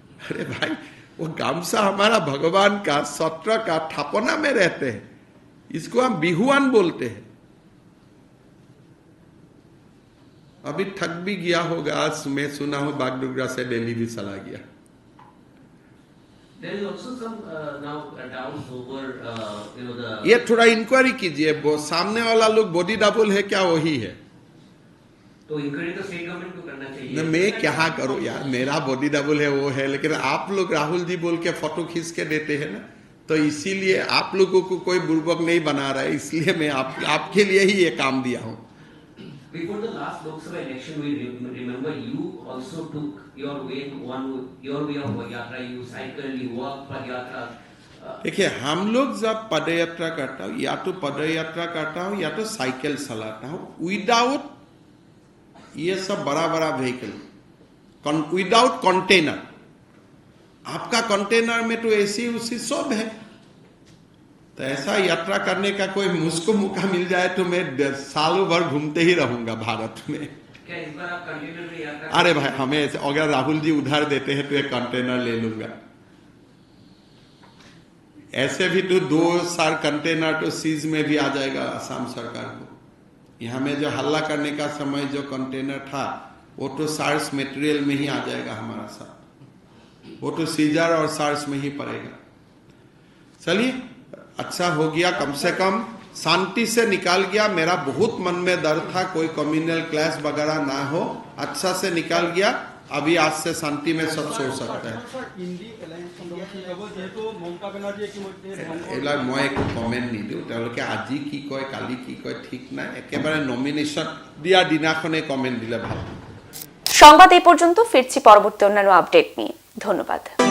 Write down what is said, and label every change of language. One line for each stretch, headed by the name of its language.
Hindi: अरे भाई, वो गामसा हमारा भगवान का सत्र का थापना में रहते हैं, इसको हम बिहुआन बोलते हैं। अभी थक भी गया होगा, आज मैं सुना हूं बागडोगरा से दिल्ली भी चला गया।
English: There is also some now doubts over the
Hindi: ये थोड़ा इंक्वायरी कीजिए, वो सामने वाला लोग बॉडी डबल है क्या वही है? तो इंक्वायरी तो स्टेट गवर्नमेंट को करना चाहिए। न मैं क्या करूं यार, मेरा बॉडी डबल है वो है, लेकिन आप लोग राहुल जी बोल के फोटो खींच के देते हैं ना, तो इसीलिए आप लोगों को कोई बुर्बक नहीं बना रहा है, इसलिए मैं आपके लिए ही ये काम दिया हूं।
English: Before the last Lok Sabha election, we remember you also took your way of yatra. You cycle, you walk padyatra.
Hindi: देखिए, हम लोग जब पदयात्रा करता हूँ, या तो पदयात्रा करता हूँ या तो साइकिल चलाता हूँ, विदाउट ये सब बड़ा बड़ा व्हीकल, विदाउट कंटेनर। आपका कंटेनर में तो एसी उसी सब है, तो ऐसा यात्रा करने का कोई मुझको मौका मिल जाए तो मैं सालों भर घूमते ही रहूंगा भारत में। क्या इस बार आप कंटेनर में यात्रा? अरे भाई, हमें अगर राहुल जी उधार देते हैं तो एक कंटेनर ले लूंगा। ऐसे भी तो 2 कंटेनर तो सीज में भी आ जाएगा असम सरकार को। यहाँ में जो हल्ला करने का समय जो कंटेनर था, वो तो सार्स मटेरियल में ही आ जाएगा हमारा साथ, वो तो सीजर और सार्स में ही पड़ेगा। चलिए, अच्छा हो गया, कम से कम शांति से निकाल गया। मेरा बहुत मन में डर था कोई कम्युनल क्लैश वगैरह ना हो, अच्छा से निकाल गया। अभी आज से शांति में सब सो सकता है।
Assamese: এইবিলাক মই একো কমেণ্ট নিদিওঁ, তেওঁলোকে আজি কি কয় কালি কি কয় ঠিক নাই, একেবাৰে নমিনেশ্যন দিয়া দিনাখনে কমেণ্ট দিলে ভাল।
Bangla: সংবাদ এই পর্যন্ত, ফিরছি পরবর্তী অন্যান্য আপডেট নিয়ে। ধন্যবাদ।